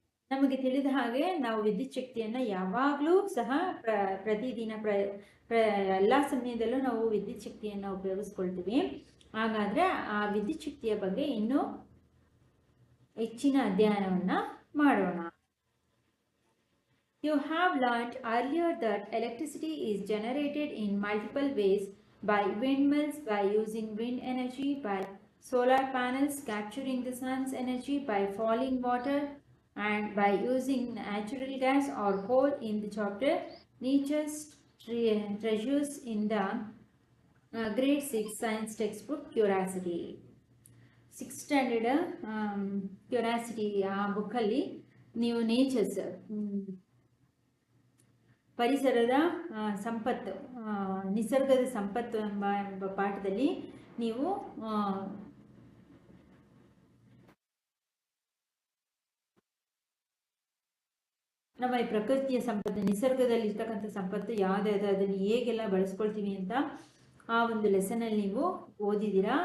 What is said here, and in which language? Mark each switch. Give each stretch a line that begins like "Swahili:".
Kannada: ನಮಗೆ ತಿಳಿದ ಹಾಗೆ ನಾವು ವಿದ್ಯುತ್ ಶಕ್ತಿಯನ್ನು ಯಾವಾಗಲೂ ಸಹ ಪ್ರತಿದಿನ ಎಲ್ಲ ಸಮಯದಲ್ಲೂ ನಾವು ವಿದ್ಯುತ್ ಶಕ್ತಿಯನ್ನು ಉಪಯೋಗಿಸ್ಕೊಳ್ತೀವಿ. ಹಾಗಾದರೆ ಆ ವಿದ್ಯುತ್ ಶಕ್ತಿಯ ಬಗ್ಗೆ ಇನ್ನೂ ಹೆಚ್ಚಿನ ಅಧ್ಯಯನವನ್ನು ಮಾಡೋಣ.
English: You have learnt earlier that electricity is generated in multiple ways by windmills, by using wind energy, by solar panels capturing the sun's energy, by falling water, and by using natural gas or coal in the chapter Nature's Treasures in the grade 6 science textbook Curiosity.
Kannada: 6th standard curiosity ಆ ಬುಕ್ಕಲ್ಲಿ ನೀವು nature's ಪರಿಸರದ ಸಂಪತ್ತು ನಿಸರ್ಗದ ಸಂಪತ್ತು ಎಂಬ ಪಾಠದಲ್ಲಿ ನೀವು ನಮ್ಮ ಈ ಪ್ರಕೃತಿಯ ಸಂಪತ್ತು ನಿಸರ್ಗದಲ್ಲಿ ಇರ್ತಕ್ಕಂಥ ಸಂಪತ್ತು ಯಾವುದಾದ್ರು ಅದನ್ನು ಹೇಗೆಲ್ಲ ಬಳಸ್ಕೊಳ್ತೀವಿ ಅಂತ ಆ ಒಂದು ಲೆಸನಲ್ಲಿ ನೀವು ಓದಿದ್ದೀರಾ.